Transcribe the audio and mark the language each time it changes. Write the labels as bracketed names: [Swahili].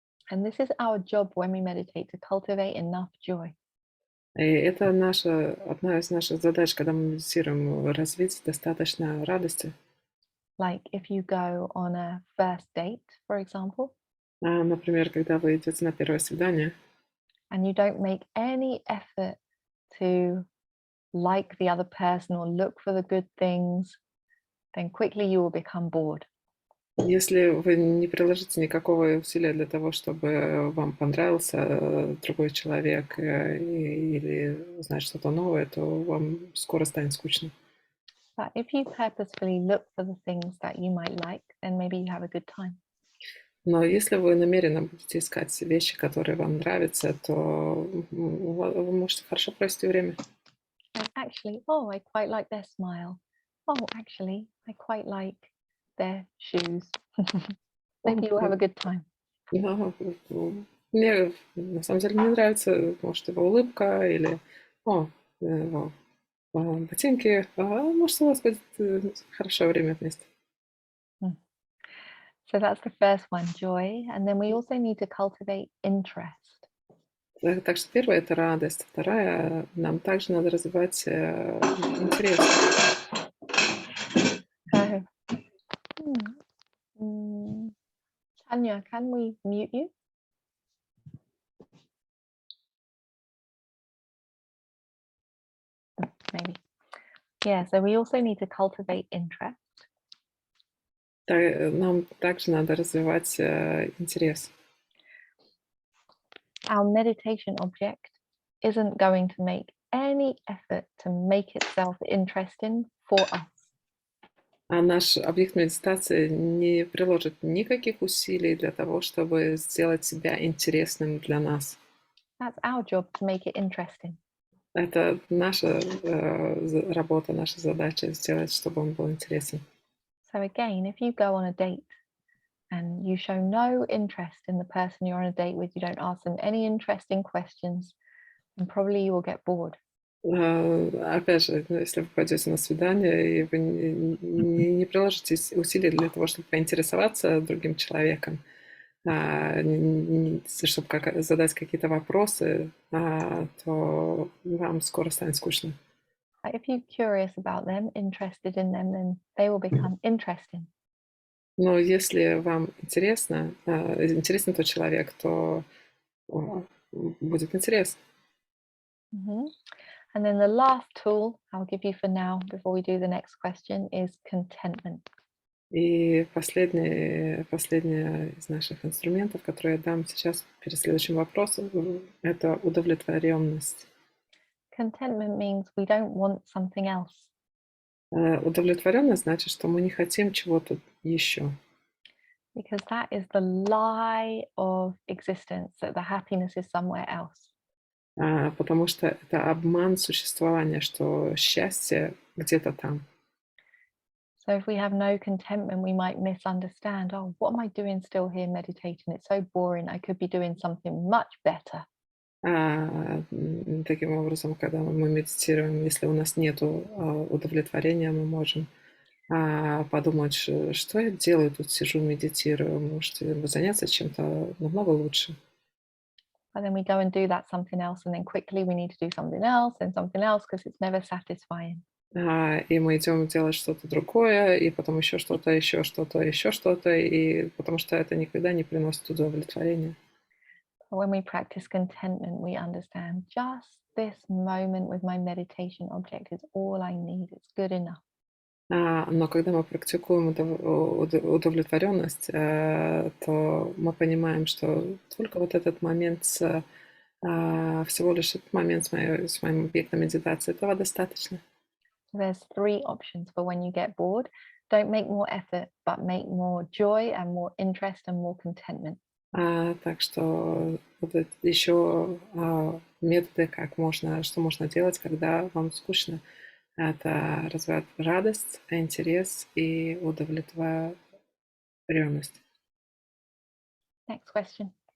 [English] And this is our job when we meditate, to cultivate enough joy. [Russian] И это одна из наших задач, когда мы медитируем, развить достаточно радости. [English] Like if you go on a first date, for example, [Russian] Например, когда вы идете на первое свидание, [English] and you don't make any effort to like the other person or look for the good things, then quickly you will become bored. [Russian] Если вы не приложите никакого усилия для того, чтобы вам понравился другой человек, или узнать что-то новое, то вам скоро станет скучно. [English] But if you purposefully look for the things that you might like, then maybe you have a good time. [Russian] Но если вы намеренно будете искать вещи, которые вам нравятся, то вы можете хорошо провести время. [English] Like, actually, oh, I quite like their smile. Oh, actually, I quite like their shoes. Maybe you'll have a good time. [Russian] Да, мне на самом деле мне нравится, может, его улыбка или его ботинки. Может, у вас будет хорошее время вместе. [English] So that's the first one, joy. And then we also need to cultivate interest. [Russian] Так что первое — это радость, вторая — нам также надо развивать интерес. [English] So, Tanya, can we mute you? Maybe. Yeah, so we also need to cultivate interest. [Russian] Нам также надо развивать интерес. [English] Our meditation object isn't going to make any effort to make itself interesting for us. [Russian] А наш объект медитации не приложит никаких усилий для того, чтобы сделать себя интересным для нас. [English] That's our job to make it interesting. [Russian] Это наша работа, наша задача сделать, чтобы он был интересен. [English] So again, if you go on a date and you show no interest in the person you're on a date with, you don't ask them any interesting questions, then probably you will get bored. [Russian] Опять же, если вы пойдете на свидание, и вы не приложите усилий для того, чтобы поинтересоваться другим человеком, чтобы задать какие-то вопросы, то вам скоро станет скучно. [English] But if you're curious about them, interested in them, then they will become interesting. [Russian] Но если вам интересен тот человек, то будет интерес. [English] And then the last tool I'll give you for now, before we do the next question, is contentment. [Russian] И последнее из наших инструментов, который я дам сейчас перед следующим вопросом, это удовлетворенность. [English] Contentment means we don't want something else. [Russian] Удовлетворенность значит, что мы не хотим чего-то еще. [English] Because that is the lie of existence, that the happiness is somewhere else. [Russian] Потому что это обман существования, что счастье где-то там. [English] So if we have no contentment, we might misunderstand, oh, what am I doing still here meditating? It's so boring. I could be doing something much better. [Russian] Таким образом, когда мы медитируем, если у нас нет удовлетворения, мы можем подумать, что я делаю тут, сижу, медитирую, может, заняться чем-то намного лучше. [English] But then we go and do that something else, and then quickly we need to do something else and something else because it's never satisfying. [Russian] И мы идем делать что-то другое, и потом еще что-то, еще что-то, еще что-то, и потому что это никогда не приносит удовлетворения. [English] When we practice contentment, we understand just this moment with my meditation object is all I need. It's good enough. [Russian] Но когда мы практикуем удовлетворенность, то мы понимаем, что только вот этот момент, всего лишь этот момент с моим объектом медитации, этого достаточно. [English] There's 3 options for when you get bored. Don't make more effort, but make more joy and more interest and more contentment. [Russian] Так что вот еще методы, что можно делать, когда вам скучно. Это развивать радость, интерес и удовлетворенность. [English] Next question.